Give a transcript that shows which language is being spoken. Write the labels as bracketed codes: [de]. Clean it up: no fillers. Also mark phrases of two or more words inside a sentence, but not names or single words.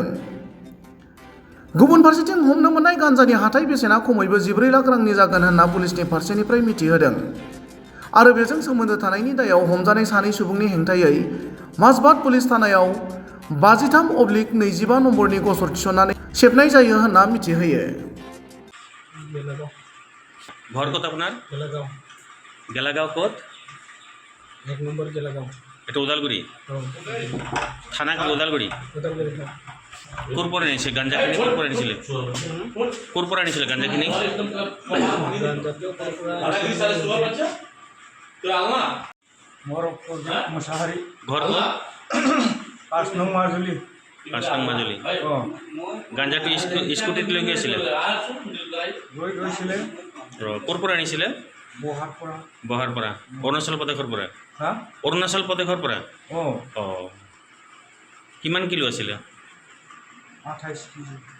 [brx] गुबुन फारसेथिं हमनो मोननाय गान्जानि हाथाइ बेसेना खमैबो 14 लाख रांनि जागोन होनना पुलिसनि फारसेनिफ्राय मिथिहोदों आरो बेजों सोमोन्दो थानायनि दायाव हमजानाय सानै सुबुंनि हेंथायै माजबाद पुलिस थानायाव 53/25 नम्बरनि गसर थिसननानै सेबनाय जायो होनना मिथिहोयो। [bn] ঘর কত আপনার? [brx] गेलागाव [bn] গেলাগাঁও কত? 1 নম্বর गेलागाव এটা উদালগুড়ি ও থানা কত উদালগুড়ি? [brx] उदालगुरि [bn] কোরপরে নিয়েছে গাঞ্জা কিনে কোরপরে নিয়েছিলে? কোরপরে নিয়েছিলে গাঞ্জা কিনে? [as] मोर प्रदीप मोसाहारि [bn] ঘর কত? 5 নং মাজুলি 5 নং মাজুলি। ও [as] গাঞ্জাটো স্কুটিত লৈ গৈছিলে? গৈছিলে কোৰপৰা আনিছিলে? বহাৰ পৰা বহাৰ পৰা। অৰুণাচল প্ৰদেশৰ পৰা? হা অৰুণাচল প্ৰদেশৰ পৰা? ও অঁ কিমান কিলো আছিলে? 28 কেজি